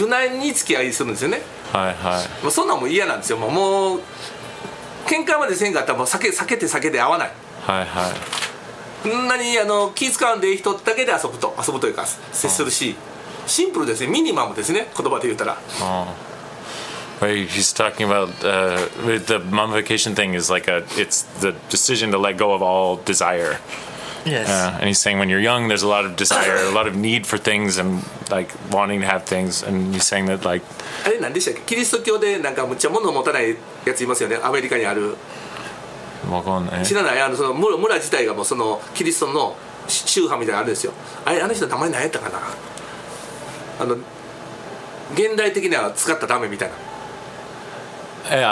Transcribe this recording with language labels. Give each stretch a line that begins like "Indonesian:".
Japanese: 無難に付き合いするんですよね、はいはい、もうそんなのも嫌なんですよ。もう喧嘩までせんかったらもう避けて会わない。はいはい。そんなにあの気使わんでいい人だけで遊ぶというか接するし、ああシンプルですね。ミニマムですね。言葉で言うたら。ああ。
English: He's talking about the mummification thing is like it's the decision to let go of all desire. Yes. And he's saying when you're young, there's a lot of desire, a lot of need for things, and like wanting to have things. And he's saying that like
Japanese: あれ何でしたっけ？キリスト教でなんかむっちゃ物を持たないやついますよね。アメリカにある。わかんない。知らない。あのその村自体がもうそのキリストの宗派みたいなあるんですよ。あの人たまに何やったかな、あの現代的には使ったダメみたいな、